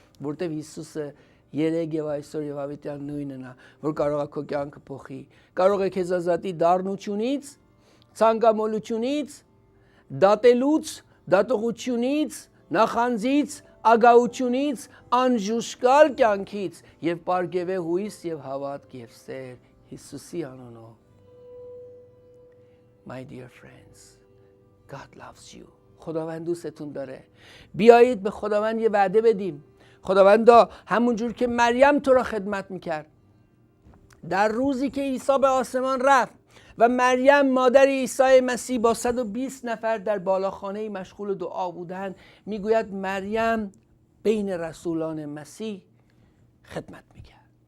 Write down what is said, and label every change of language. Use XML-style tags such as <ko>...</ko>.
<hy>որտեղ Հիսուսը երեք եւ այսօր եւ հավիտյան նույնն է, որ կարող է քո կյանքը փոխի, կարող է քեզ ազատի դառնությունից, ցանկամոլությունից, դատելուց, դատողությունից, նախանձից, ագահությունից, անժուշկալ կյանքից եւ պարգևե հույս եւ հավատք եւ սեր Հիսուսի անունով.</hy> <en>My dear friends, God loves you.</en> <fa>خداوند دوستتون داره. بیایید به خداوند یه وعده بدیم. خداوندا همونجور که مریم تو را خدمت میکرد در روزی که عیسی به آسمان رفت و مریم مادر عیسی مسیح با 120 نفر در بالاخانه مشغول دعا بودند، میگوید مریم بین رسولان مسیح خدمت میکرد.</fa>